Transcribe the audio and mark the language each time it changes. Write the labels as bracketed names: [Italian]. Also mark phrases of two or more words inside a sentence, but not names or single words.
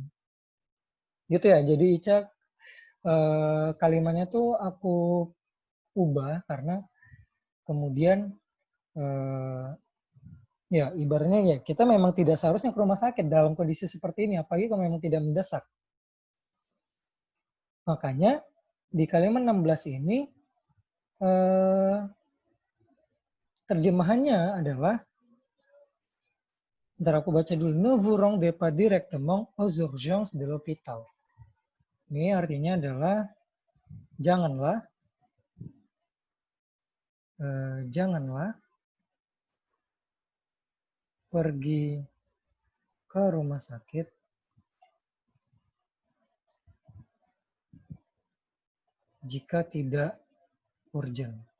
[Indonesian] Gitu ya, jadi Ica kalimatnya tuh aku ubah karena kemudian ya ibaratnya ya kita memang tidak seharusnya ke rumah sakit dalam kondisi seperti ini, apalagi kalau memang tidak mendesak. Makanya di kalimat 16 ini terjemahannya adalah, ntar aku baca dulu, [French] ne vous rendez pas directement aux urgences de l'hôpital. [Indonesian] Ini artinya adalah janganlah pergi ke rumah sakit jika tidak urgent.